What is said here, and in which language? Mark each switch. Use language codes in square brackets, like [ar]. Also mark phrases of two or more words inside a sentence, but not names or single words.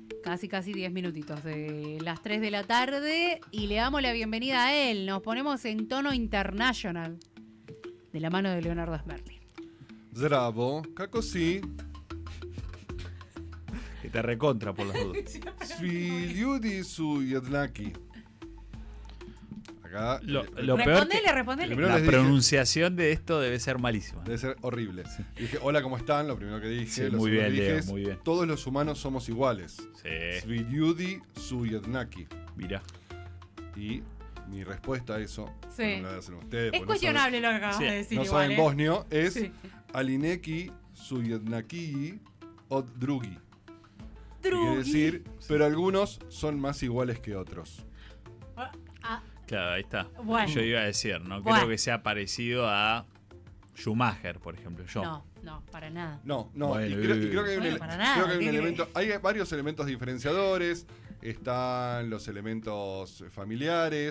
[es] casi 10 minutitos de las 3 de la tarde y le damos la bienvenida a él. Nos ponemos en tono international de la mano de Leonardo Smerli. [bs] Zdravo, kako si? [es] Que te recontra por las dudas. [bs] Svi ljudi su jednaki. [es] Acá Lo peor Respondele. Primero la les dije- pronunciación de esto debe ser malísima. debe ser horrible. Dije, hola, ¿cómo están? Lo primero que dije. Sí, lo muy segundo bien, que dije Leo, es, muy bien. todos los humanos somos iguales. Sí, [bs] Svi ljudi su jednaki. [es] mira. Y mi respuesta a eso, Sí. no la hacen ustedes. Es porque cuestionable lo que acabas Sí, de decir. No igual, saben bosnio, es Sí. [bs] alineki su jednaki od drugi. Drugi. [es] Quiere decir, pero algunos son más iguales que otros. Ah, Claro, ahí está. Bueno. Yo iba a decir, no Bueno. creo que sea parecido a Schumacher, por ejemplo. no, para nada. No, Bueno, y creo que hay bueno, un, para nada, creo que hay un ¿qué elemento, hay varios elementos diferenciadores, están los elementos familiares,